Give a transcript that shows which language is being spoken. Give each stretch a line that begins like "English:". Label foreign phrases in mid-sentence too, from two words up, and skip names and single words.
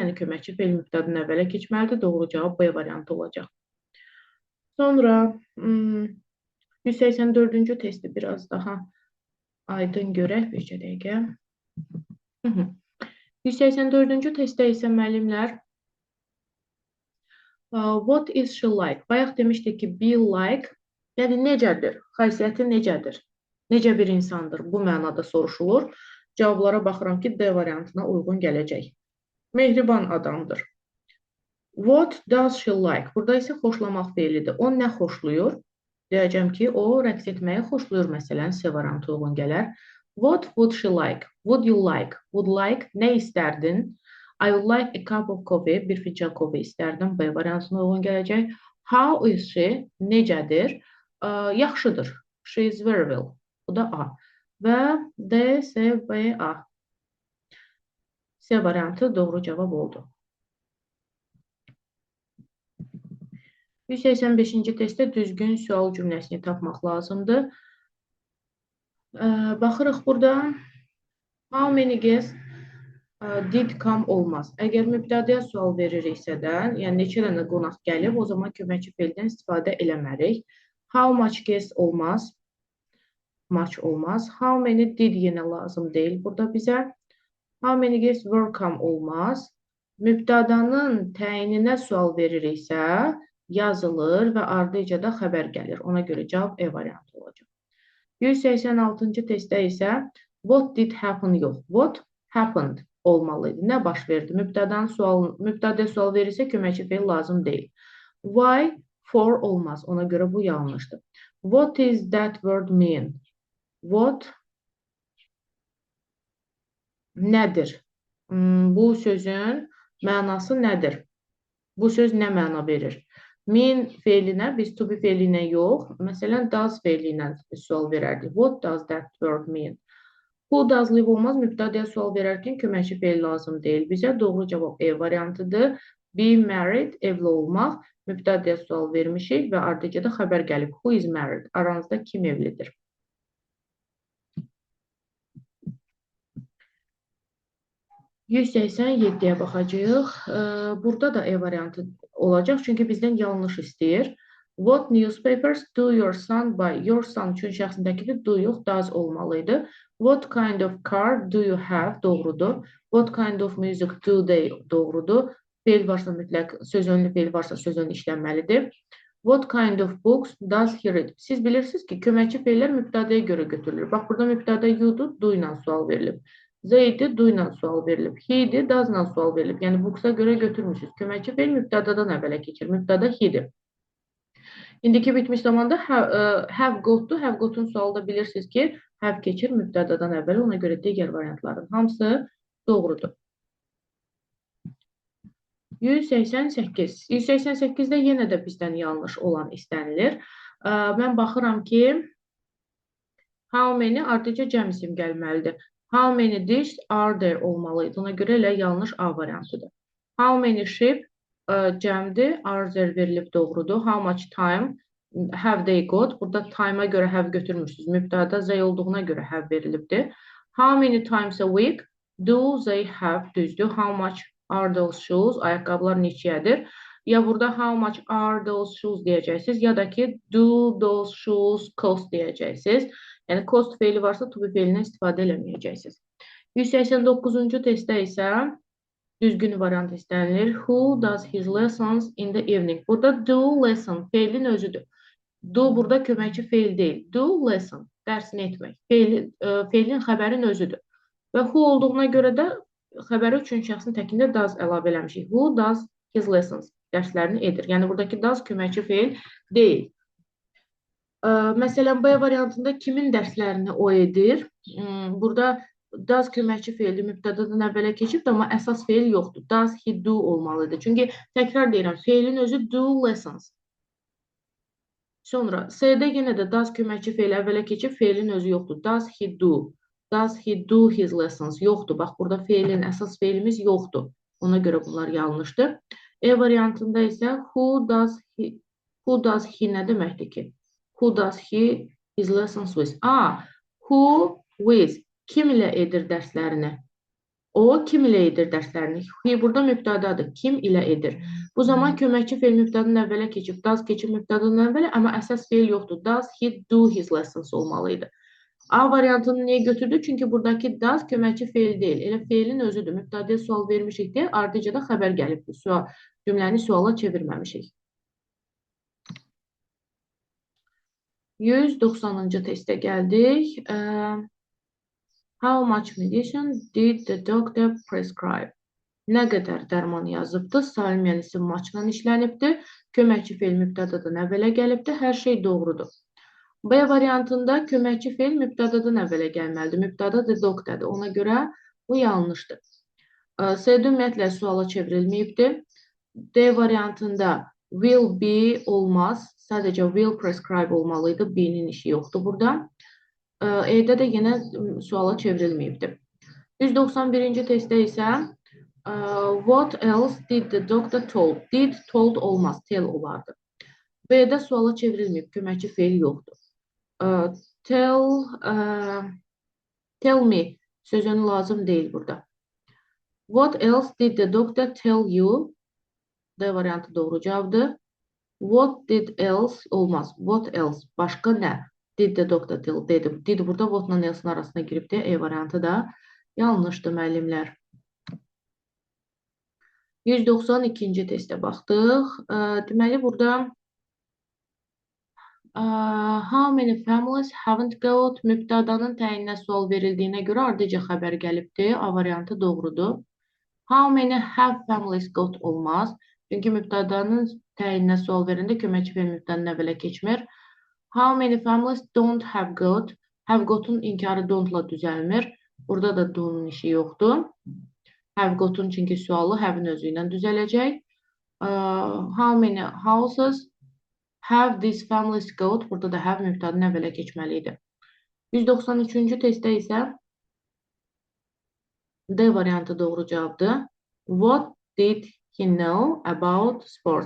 Azerbaijani: Yəni köməkçi fe'l mübtədanın əvvələ keçməlidir. Doğru cavab B variantı olacaq. Sonra 184-cü testi biraz daha aydın görək. Bir dəqiqə. 184-cü testdə isə müəllimlər
English: what is she like?
Azerbaijani: Bayaq demişdik ki,
English: be like,
Azerbaijani: yəni necədir? Xasiyyəti necədir? Necə bir insandır? Bu mənada soruşulur. Cavablara baxıram ki, D variantına uyğun gələcək. Mehriban adamdır.
English: What does she like?
Azerbaijani: Burada isə xoşlamaq feilidir. O nə xoşluyur? Deyəcəm ki, o rəqs etməyi xoşluyur. Məsələn, C variantı uyğun gələr.
English: What would she like? Would you like? Would like,
Azerbaijani: nə istərdin?
English: I would like a cup of coffee.
Azerbaijani: Bir fincan kofe istərdim. B variantına uyğun gələcək.
English: How is she?
Azerbaijani: Necədir? Yaxşıdır.
English: She is very well.
Azerbaijani: Bu da A. Və D, C, B, A. C variantı doğru cavab oldu. 185-ci testdə düzgün sual cümləsini tapmaq lazımdır. Baxırıq burada.
English: How many guests did come olmaz.
Azerbaijani: Əgər mübtədəyə sual veririksə də, yəni neçə dənə qonaq gəlib, o zaman köməkçi fe'ldən istifadə eləmərik.
English: How much guests olmaz. Much olmaz. How many did
Azerbaijani: yenə lazım deyil burada bizə.
English: How many guests were come olmaz.
Azerbaijani: Mübtədanın təyininə sual veririksə, yazılır və ardıca da xəbər gəlir. Ona görə cavab E variantı olacaq. 186-cı testdə isə
English: what did happen
Azerbaijani: yox.
English: What happened
Azerbaijani: olmalıydı. Nə baş verdi? Mübtədə sual verirsə köməkçi fe'l lazım deyil.
English: Why for
Azerbaijani: olmaz. Ona görə bu yanlışdır.
English: What is that word mean? What nədir?
Azerbaijani: Bu sözün mənası nədir? Bu söz nə məna verir? Mean fe'linə biz
English: to be
Azerbaijani: fe'linə yox, məsələn does fe'linə sual verərdik.
English: What does that word mean? Who does live olmaz.
Azerbaijani: Mübtədəyə sual verərkən köməkçi fe'l lazım deyil. Bizə doğru cavab E variantıdır.
English: Be married,
Azerbaijani: evli olmaq. Mübtədəyə sual vermişik və ardıca da xəbər gəlib.
English: Who is married?
Azerbaijani: Aranızda kim evlidir? %187'yə baxacağıq. Burada da E variantı olacaq. Çünki bizdən yanlış istəyir.
English: What newspapers do your son buy? Your son
Azerbaijani: üçün şəxsindəki do yox, does olmalıydı.
English: What kind of car do you have?
Azerbaijani: Doğrudur.
English: What kind of music do they?
Azerbaijani: Doğrudur. Fe'l varsa mütləq, sözönlü fe'l varsa sözönlü işlənməlidir.
English: What kind of books does he read?
Azerbaijani: Siz bilirsiniz ki, köməkçi fe'llər mübtədəyə görə götürülür. Bax, burada mübtədə you'dur, do ilə sual verilib. They'dir, do ilə sual verilib. He'dir, does ilə sual verilib. Yəni, books'a görə götürmüşsünüz. Köməkçi fe'l mübtədədən əvvələ keçir. Mübtədə he'dir. İndiki bitmiş zamanda
English: have got'dur. Have got'un
Azerbaijani: sualda bilirsiniz ki, have keçir mübtədədən əvvəl. Ona görə digər variantların hamısı doğrudur. 188. 188-də yenə də bizdən yanlış olan istənilir. Mən baxıram ki,
English: how many
Azerbaijani: ardıca cəm isim gəlməlidir.
English: How many dishes are there olmalıydı.
Azerbaijani: Ona görə elə yanlış A variantıdır.
English: How many sheep cəmdir. Are there
Azerbaijani: verilib doğrudur.
English: How much time have they got.
Azerbaijani: Burada time'a görə have götürmüşsünüz. Mübtədə they olduğuna görə have verilibdir.
English: How many times a week do they have düzdür. How much are those shoes?
Azerbaijani: Ayaqqabılar neçəyədir? Ya burada
English: how much are those shoes
Azerbaijani: deyəcəksiniz, ya da ki
English: do those shoes cost
Azerbaijani: deyəcəksiniz. Yəni cost fe'li varsa
English: to be
Azerbaijani: fe'lindən istifadə eləməyəcəksiniz. 189-cu testdə isə düzgün variant istənilir.
English: Who does his lessons in the evening?
Azerbaijani: Burada
English: do lesson
Azerbaijani: fe'lin özüdür. Do burada köməkçi fe'l deyil.
English: Do lesson
Azerbaijani: dərsini etmək. Fe'lin xəbərin özüdür. Və who olduğuna görə də xəbəri üçüncü şəxsin təkində does əlavə eləmişik.
English: Who does his lessons
Azerbaijani: dərslərini edir. Yəni buradakı does köməkçi fe'l deyil. Məsələn, B variantında kimin dərslərini o edir? Burada does köməkçi feili mübtədadan əvvələ keçib, amma əsas feil yoxdur.
English: Does he do olmalıdır.
Azerbaijani: Çünki təkrar deyirəm, feilin özü
English: do lessons.
Azerbaijani: Sonra C-də yenə də does köməkçi feili əvvələ keçib, feilin özü yoxdur.
English: Does he do? Does he do his lessons?
Azerbaijani: Yoxdur. Bax, burada feilin, əsas feilimiz yoxdur. Ona görə bunlar yanlışdır. E variantında isə
English: who does he
Azerbaijani: nə deməkdir ki?
English: Who does he his lessons with? Who with?
Azerbaijani: Kim ilə edir dərslərini? O kim ilə edir dərslərini? He burada mübtədadır. Kim ilə edir? Bu zaman köməkçi feil mübtədanın əvvələ keçib, does keçib mübtədanın əvvələ, amma əsas feil yoxdur.
English: Does he do his lessons olmalıydı.
Azerbaijani: A variantını niyə götürdü? Çünki buradakı does köməkçi feil deyil. Elə feilin özüdür. Mübtədəyə sual vermişik deyə ardıca da xəbər gəlibdir. Cümləni suala çevirməmişik. 190-cı testə gəldik.
English: How much medicine did the doctor prescribe?
Azerbaijani: Nə qədər dərman yazıbdı? Salimiyan isim maçla işlənibdir. Köməkçi feil mübtədadan əvvələ gəlibdir. Hər şey doğrudur. B variantında köməkçi feil mübtədadan əvvələ gəlməlidir. Mübtəda the doctor'dır. Ona görə bu yanlışdır. C-də ümumiyyətlə suala çevrilməyibdir. D variantında
English: will be
Azerbaijani: olmaz. Sadəcə
English: will prescribe
Azerbaijani: olmalıydı. Be-nin işi yoxdur burada. E-də də yenə suala çevrilməyibdir. 191-ci testdə isə
English: what else did the doctor told? Did told
Azerbaijani: olmaz, tell olardı. B-də suala çevrilməyib, köməkçi feil yoxdur.
English: Tell me
Azerbaijani: sözünü lazım deyil burada.
English: What else did the doctor tell you?
Azerbaijani: D variantı doğru cavabdır.
English: What did else olmaz. What else?
Azerbaijani: Başqa nə?
English: Did the doctor tell?
Azerbaijani: Dedi. Did burada what'la else'nin arasına giribdi. E variantı da yanlışdır müəllimlər. 192-ci testə baxdıq. Deməli, burada
English: how many families haven't got
Azerbaijani: mübtədanın təyininə sual verildiyinə görə ardıca xəbər gəlibdir. A variantı doğrudur.
English: How many have families got olmaz.
Azerbaijani: Çünki mübtədanın təyininə sual verəndə köməkçi feil mübtədanın əvvələ keçmir.
English: How many families don't have got? Have got'un
Azerbaijani: inkarı don't-la düzəlmir. Burada da do-nun işi yoxdur.
English: Have got'un
Azerbaijani: çünki sualı have-in özü ilə düzələcək.
English: How many houses have these families got?
Azerbaijani: Burada da have mübtədanın əvvələ keçməliydi. 193-cü testdə isə D variantı doğru cavabdır.
English: What did he know about sports?